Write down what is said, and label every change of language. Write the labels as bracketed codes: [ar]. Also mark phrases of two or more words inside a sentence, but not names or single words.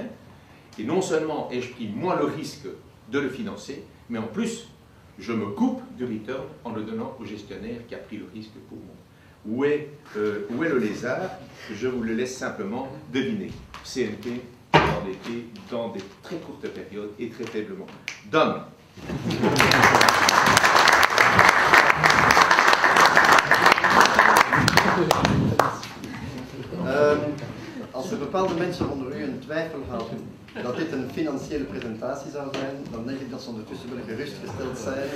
[fr] Et non seulement ai-je pris moi le risque de le financer, mais en plus, je me coupe du return en le donnant au gestionnaire qui a pris le risque pour moi. Où est le lézard? Je vous le laisse simplement deviner. CNP, endetté dans des très courtes périodes et très faiblement. Done. [nl] Als er bepaalde mensen onder u een twijfel hadden dat dit een financiële presentatie zou zijn, dan denk ik dat ze ondertussen wel gerustgesteld zijn.